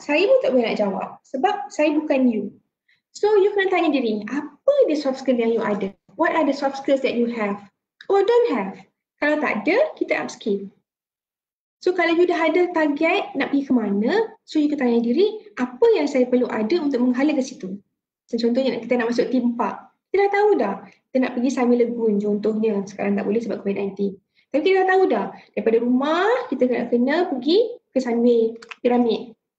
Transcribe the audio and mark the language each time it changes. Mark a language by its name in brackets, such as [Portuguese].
[Malay] Saya pun tak boleh nak jawab sebab saya bukan you. So you kena tanya diri, apa the soft skill yang you ada? [English] What are the soft skills that you have or don't have? [Malay] Kalau tak ada, kita upskill. So kalau you dah ada target nak pergi ke mana, so you kena tanya diri, apa yang saya perlu ada untuk menghala ke situ? So, contohnya kita nak masuk theme park. Kita dah tahu dah, kita nak pergi Sunway Lagoon contohnya. Sekarang tak boleh sebab COVID-19. Tapi kita dah tahu dah, daripada rumah kita kena pergi ke Sunway Pyramid.